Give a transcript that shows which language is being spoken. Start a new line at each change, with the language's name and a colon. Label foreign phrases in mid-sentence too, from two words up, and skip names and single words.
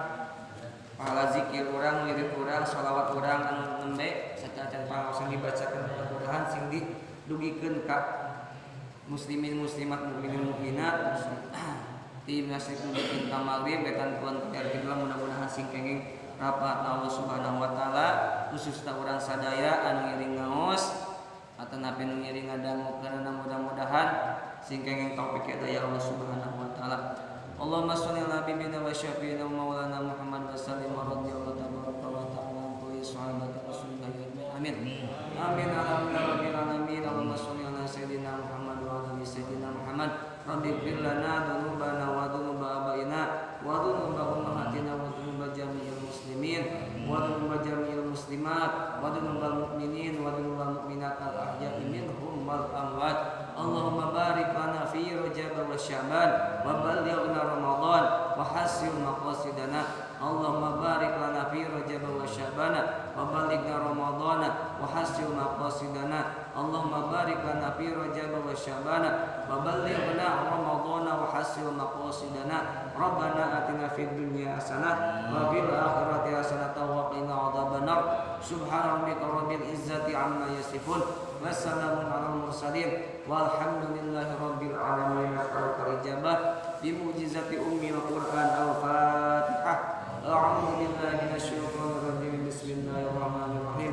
Sundanese: pahala zikir urang, wirid urang, shalawat urang anu nembe sacacan pangaosan dibacakeun mudah-mudahan sing didugikeun ka muslimin muslimat mukminin mukminat di masjid dugikeun ka magrib wetan pun mudah-mudahan sing kenging rapat Allah
Arabic: سبحانه وتعالى
Sundanese: khususna urang sadaya anu ngiring ngaos atanapi nu ngiring ngadangukeun mudah-mudahan sing kenging taufik hidayah Allah
Arabic: سبحانه وتعالى. اللهم صل على نبينا وشافعنا مولانا محمد وسلم رضي الله تبارك وتعالى عن كل صحابة رسول الله آمين. آمين الحمد لله رب العالمين. اللهم صل على سيدنا محمد وعلى آل سيدنا محمد. رب اغفر لنا ذنوبنا وذنوب آبائنا وذنوب أمهاتنا وذنوب جميع المسلمين وذنوب جميع المسلمات وذنوب المؤمنين وذنوب المؤمنات الأحياء منهم والأموات. اللهم بارك لنا في رجب وشعبان وبلغنا رمضان وحسن مقاصدنا. اللهم بارك لنا في رجب وشعبان وبلغنا رمضان وحسن مقاصدنا. اللهم بارك لنا في رجب وشعبان وبلغنا رمضان وحسن مقاصدنا. ربنا آتنا في الدنيا حسنة وفي الآخرة حسنة وقنا عذاب النار. سبحان ربك رب العزة عما يصفون. وسلام على المرسلين والحمد لله رب العالمين. الإجابة بمعجزة أم القرآن الفاتحة. أعوذ بالله من الشيطان الرجيم. بسم الله الرحمن الرحيم.